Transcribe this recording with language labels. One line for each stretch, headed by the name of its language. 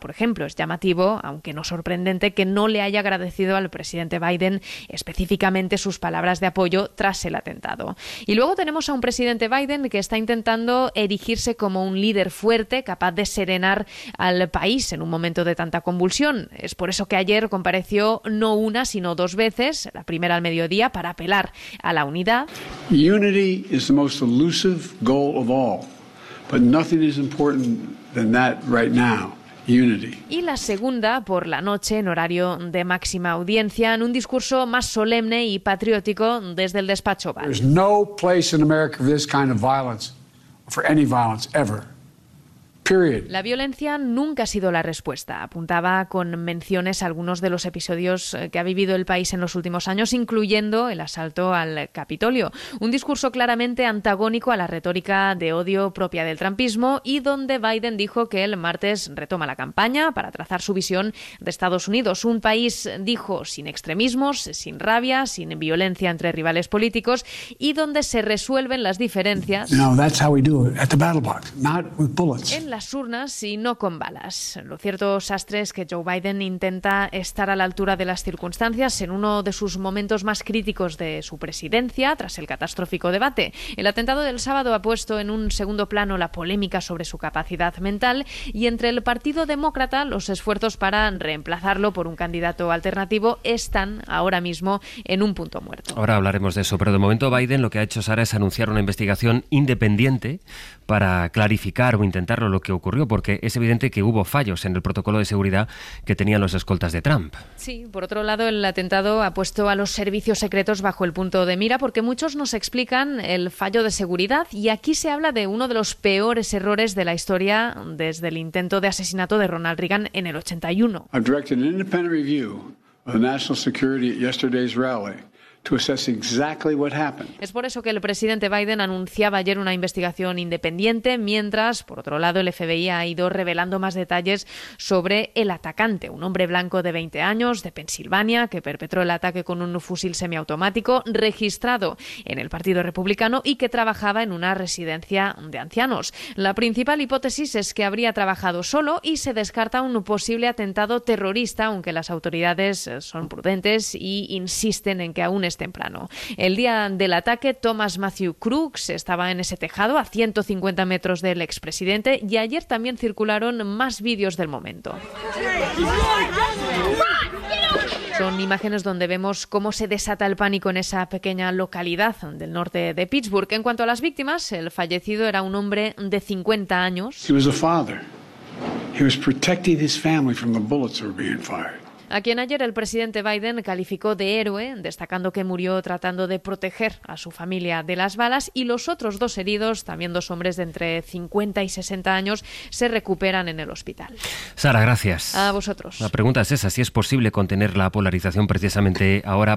Spanish: Por ejemplo, es llamativo, aunque no sorprendente, que no le haya agradecido al presidente Biden específicamente sus palabras de apoyo tras el atentado. Y luego tenemos a un presidente Biden que está intentando erigirse como un líder fuerte, capaz de serenar al país en un momento de tanta convulsión. Es por eso que ayer compareció no una, sino dos veces, la primera al mediodía, para apelar a la unidad.
English: Unity is the most elusive goal of all, but nothing is important than that right now.
Spanish: Y la segunda, por la noche, en horario de máxima audiencia, en un discurso más solemne y patriótico desde el despacho Oval.
English: There's no place in America for this kind of violence, for any violence ever.
Spanish: La violencia nunca ha sido la respuesta. Apuntaba con menciones a algunos de los episodios que ha vivido el país en los últimos años, incluyendo el asalto al Capitolio. Un discurso claramente antagónico a la retórica de odio propia del trumpismo y donde Biden dijo que el martes retoma la campaña para trazar su visión de Estados Unidos. Un país, dijo, sin extremismos, sin rabia, sin violencia entre rivales políticos y donde se resuelven las diferencias.
English: No, that's how we do it, at the battle box, not with bullets.
Spanish: En la las urnas y no con balas. Lo cierto, Sastre, es que Joe Biden intenta estar a la altura de las circunstancias en uno de sus momentos más críticos de su presidencia, tras el catastrófico debate. El atentado del sábado ha puesto en un segundo plano la polémica sobre su capacidad mental y entre el Partido Demócrata los esfuerzos para reemplazarlo por un candidato alternativo están ahora mismo en un punto muerto. Ahora hablaremos de eso, pero de momento Biden lo que ha hecho, Sara, es anunciar una investigación independiente para clarificar o intentarlo lo que ocurrió, porque es evidente que hubo fallos en el protocolo de seguridad que tenían los escoltas de Trump. Sí, por otro lado, el atentado ha puesto a los servicios secretos bajo el punto de mira porque muchos nos explican el fallo de seguridad y aquí se habla de uno de los peores errores de la historia desde el intento de asesinato de Ronald Reagan en el 81.
English: I've directed an independent review of the national security at yesterday's rally. To assess exactly what happened.
Spanish: Es por eso que el presidente Biden anunciaba ayer una investigación independiente, mientras, por otro lado, el FBI ha ido revelando más detalles sobre el atacante, un hombre blanco de 20 años, de Pensilvania, que perpetró el ataque con un fusil semiautomático registrado en el Partido Republicano y que trabajaba en una residencia de ancianos. La principal hipótesis es que habría trabajado solo y se descarta un posible atentado terrorista, aunque las autoridades son prudentes y insisten en que aún es temprano. El día del ataque, Thomas Matthew Crooks estaba en ese tejado a 150 metros del expresidente y ayer también circularon más vídeos del momento. Son imágenes donde vemos cómo se desata el pánico en esa pequeña localidad del norte de Pittsburgh. En cuanto a las víctimas, el fallecido era un hombre de 50 años.
English: He was a father. He was protecting his family from the bullets that were being fired.
Spanish: A quien ayer el presidente Biden calificó de héroe, destacando que murió tratando de proteger a su familia de las balas, y los otros dos heridos, también dos hombres de entre 50 y 60 años, se recuperan en el hospital. Sara, gracias. A vosotros. La pregunta es esa, si es posible contener la polarización precisamente ahora.